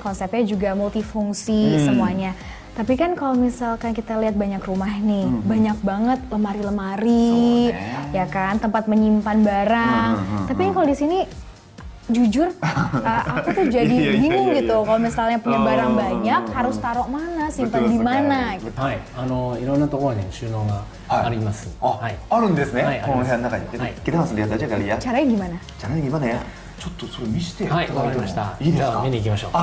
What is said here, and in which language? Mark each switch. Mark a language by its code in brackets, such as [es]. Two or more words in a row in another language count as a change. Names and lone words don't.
[id] Konsepnya juga multifungsi semuanya. Tapi kan kalau misalkan kita lihat banyak rumah nih, banyak banget lemari-lemari, ya kan? Tempat menyimpan barang. Tapi kalau di sini jujur aku tuh jadi bingung gitu kalau misalnya punya barang banyak harus taruh mana, simpan di mana gitu. [ja] いろんなところに収納があります。あるんですね。この部屋の中に。 [id] Kita langsung lihat aja kali ya. Caranya gimana? Caranya gimana ya? [ja] ちょっとそれ見せていただいてもいいですか？じゃあ見に行きましょう。